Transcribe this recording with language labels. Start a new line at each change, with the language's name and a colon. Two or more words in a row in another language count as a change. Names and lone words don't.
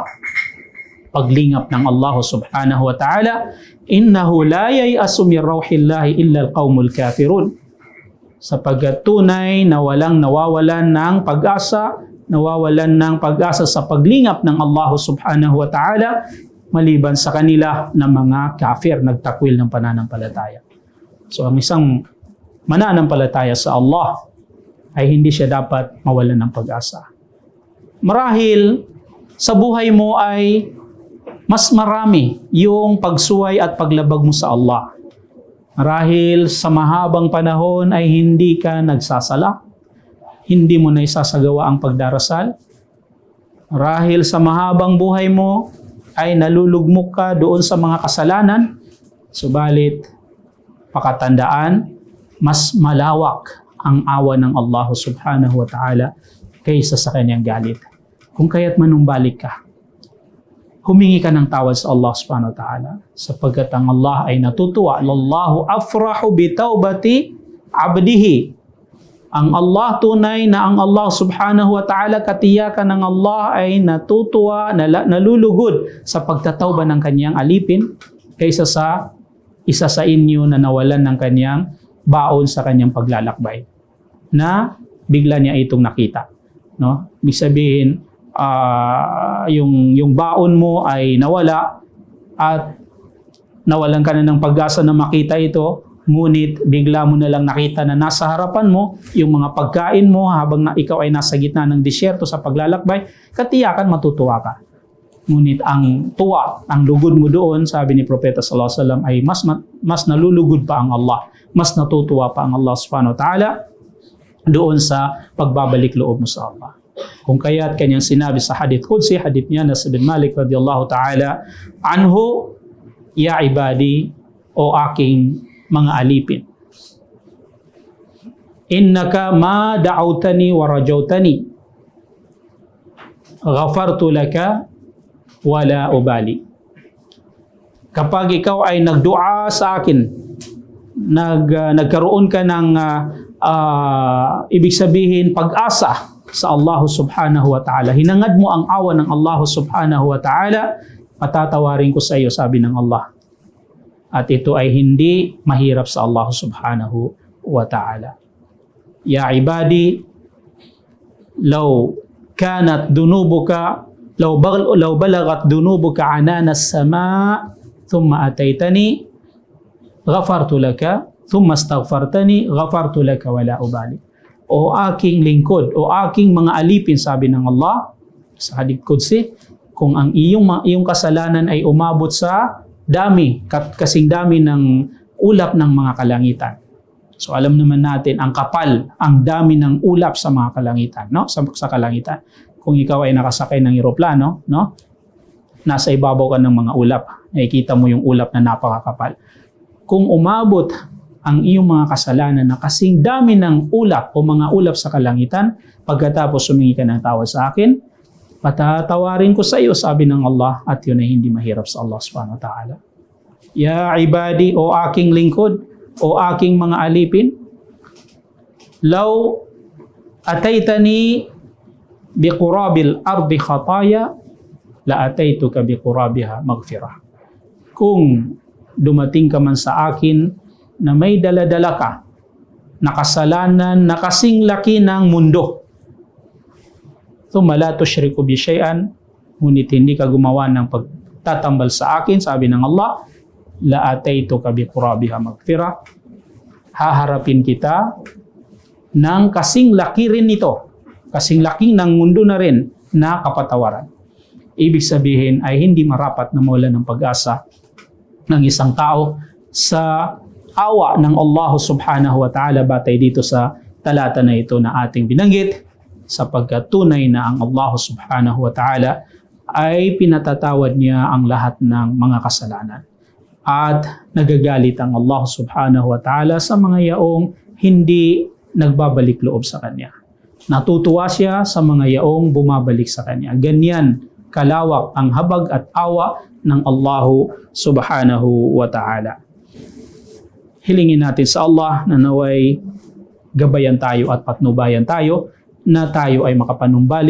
Filipino: Paglingap ng Allah
Arabic: سبحانه وتعالى، إنه لا ييأس من روح الله إلا القوم الكافرون.
Filipino: Sapagkat tunay na walang nawawalan ng pag-asa, nawawalan ng pag-asa sa paglingap ng Allah
Arabic: سبحانه وتعالى,
Filipino: maliban sa kanila na mga kafir, nagtakwil ng pananampalataya. So ang isang mananampalataya sa Allah ay hindi siya dapat mawalan ng pag-asa. Marahil sa buhay mo ay mas marami yung pagsuway at paglabag mo sa Allah. Marahil sa mahabang panahon ay hindi ka nagsasala, hindi mo na isasagawa ang pagdarasal. Marahil sa mahabang buhay mo ay nalulugmok ka doon sa mga kasalanan, subalit pakatandaan, mas malawak ang awa ng Allah
Arabic: سبحانه وتعالى
Filipino: kaysa sa kanyang galit. Kung kaya't manumbalik ka, humingi ka ng tawad sa Allah
Arabic: سبحانه وتعالى
Filipino: sapagkat ang Allah ay natutuwa.
Arabic: لله أفرح بتوبة عبده.
Filipino: Ang Allah tunay na ang Allah
Arabic: سبحانه وتعالى,
Filipino: katiyakan ng Allah ay natutuwa, nalulugod sa pagtatawba ng kanyang alipin kaysa sa isa sa inyo na nawalan ng kanyang baon sa kanyang paglalakbay na bigla niya itong nakita. No? Ibig sabihin, yung baon mo ay nawala at nawalan ka na ng pag-asa na makita ito, ngunit bigla mo na lang nakita na nasa harapan mo yung mga pagkain mo habang ikaw ay nasa gitna ng disyerto sa paglalakbay, katiyakan matutuwa ka. Ngunit ang tuwa, ang lugod mo doon, sabi ni Propeta
Arabic: صلى الله عليه وسلم,
Filipino: ay mas nalulugod pa ang Allah, mas natutuwa pa ang Allah
Arabic: سبحانه وتعالى
Filipino: doon sa pagbabalik loob mo sa Allah. Kung kaya't kanyang sinabi sa
Arabic: حديث قدسي,
Filipino: hadith niya na bin Malik
Arabic: رضي الله تعالى عنه، يا عبادي,
Filipino: o aking mga alipin,
Arabic: إنك ما دعوتني ورجوتني غفرت لك ولا أبالي.
Filipino: Kapag ikaw ay nagdua sa akin, nagkaroon ka ng ibig sabihin pag-asa sa Allah
Arabic: سبحانه وتعالى,
Filipino: hinangad mo ang awa ng Allah
Arabic: سبحانه وتعالى,
Filipino: patatawarin ko sa iyo, sabi ng Allah. At ito ay hindi mahirap sa Allah
Arabic: سبحانه وتعالى. يا عبادي، لو كانت ذنوبك، لو بلغت ذنوبك عنان السماء، ثم أتيتني، غفرت لك، ثم استغفرتني، غفرت لك ولا أبالي.
Filipino: O aking lingkod, o aking mga alipin, sabi ng Allah sa
Arabic: حديث قدسي,
Filipino: kung ang iyong kasalanan ay umabot sa kasing dami ng ulap ng mga kalangitan. So alam naman natin ang kapal, ang dami ng ulap sa mga kalangitan, no? Sa kalangitan. Kung ikaw ay nakasakay ng eroplano, no? Nasa ibabaw ka ng mga ulap, nakikita mo yung ulap na napakakapal. Kung umabot ang iyong mga kasalanan na kasing dami ng ulap o mga ulap sa kalangitan, pagkatapos humingi ka ng tawad sa akin, patatawarin ko sa iyo, sabi ng Allah, at yun ay hindi mahirap sa Allah
Arabic: سبحانه وتعالى. يا عبادي,
Filipino: o aking lingkod, o aking mga alipin,
Arabic: لو أتيتني بقراب الأرض خطايا، لأتيتك بقرابها مغفرة.
Filipino: Kung dumating ka man sa akin na may daladala ka na kasalanan na kasing laki ng mundo,
Arabic: ثم لا تشرك بي شيئا,
Filipino: ngunit hindi ka gumawa ng pagtatambal sa akin, sabi ng Allah,
Arabic: لأتيتك بقرابها مغفرة,
Filipino: haharapin kita ng kasing laki rin nito, kasing laki ng mundo na rin na kapatawaran. Ibig sabihin ay hindi marapat na mawala ng pag-asa ng isang tao sa awa ng Allah
Arabic: سبحانه وتعالى
Filipino: batay dito sa talata na ito na ating binanggit, sapagkat tunay na ang Allah
Arabic: سبحانه وتعالى
Filipino: ay pinatatawad niya ang lahat ng mga kasalanan. At nagagalit ang Allah
Arabic: سبحانه وتعالى
Filipino: sa mga yaong hindi nagbabalik loob sa Kanya. Natutuwa siya sa mga yaong bumabalik sa Kanya. Ganyan kalawak ang habag at awa ng Allah
Arabic: سبحانه وتعالى.
Filipino: Hilingin natin sa Allah na naway gabayan tayo at patnubayan tayo na tayo ay makapanumbalik